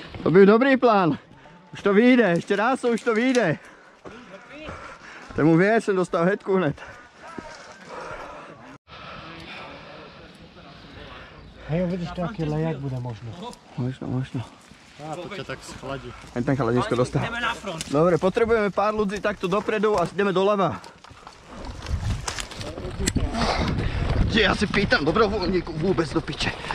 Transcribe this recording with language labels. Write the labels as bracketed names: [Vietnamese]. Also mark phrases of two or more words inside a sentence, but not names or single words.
[Czech] To byl dobrý plán. Už to vyjde, ještě raz už to vyjde. Tomu věř, jsem dostal headku hned. [Slovak] Hej, vidíš, taký lejak bude možno. Možno. A to ťa tak schladí. [Czech] Jen ten chladičko dostal. [Slovak] Ideme na front. Dobre, potrebujeme pár ľudí takto dopredu a ideme doľava. Kde ja si pýtam dobrovoľníku vôbec do piče.